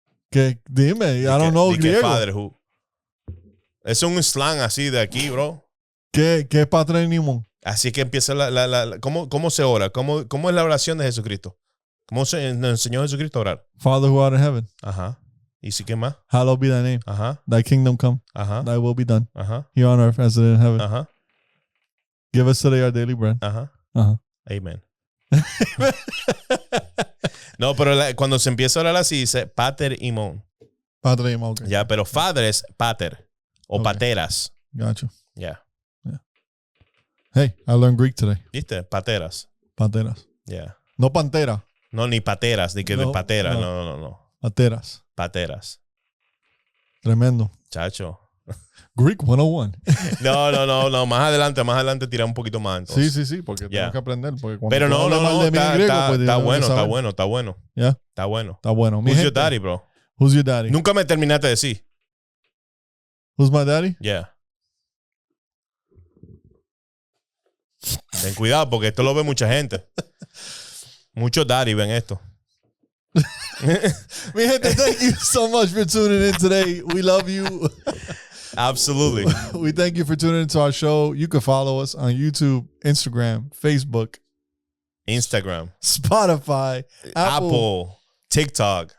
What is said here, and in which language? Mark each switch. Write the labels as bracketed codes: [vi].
[es] ¿Qué? Dime, [en] I don't know griego. Fatherhood. [es] Es un slang así de aquí, bro. ¿Qué es patrimón? Así que empieza ¿cómo se ora? ¿Cómo es la oración de Jesucristo? ¿Cómo nos enseñó Jesucristo a orar? [en] Father who art in heaven. [es] Ajá. ¿Y sí qué más? [en] Hallowed be thy name. [es] Ajá. [en] Thy kingdom come. [es] Ajá. [en] Thy will be done. [es] Ajá. [en] Here on earth as it is in heaven. [es] Ajá. [en] Give us today our daily bread. [es] Ajá. Ajá. [en] Amen. [es] No, pero cuando se empieza a orar así, dice pater y mon. Pater y mon, okay. Ya, pero father es pater o pateras. [en] Gotcha. [es] Ya. [en] Yeah. Hey, I learned Greek today. [es] ¿Viste? Pateras. Pateras. [en] Yeah. [es] No pantera. No, ni pateras, ni que de patera. No. Pateras. Pateras. Tremendo. Chacho. [en] Greek 101. [es] No. Más adelante tira un poquito más. Entonces. Sí, porque tengo que aprender. Porque cuando pero no. Está bueno. [en] Yeah. [es] Está bueno. Está bueno. [en] Who's your daddy, bro? Who's your daddy? [es] Nunca me terminaste de decir. [en] Who's my daddy? Yeah. [es] Ten cuidado porque esto lo ve mucha gente. Muchos daddy ven esto. Mi gente, [en] thank you so much for tuning in today. We love you. Absolutely. We thank you for tuning into our show. You can follow us on YouTube, Instagram, Facebook, Spotify, Apple, TikTok.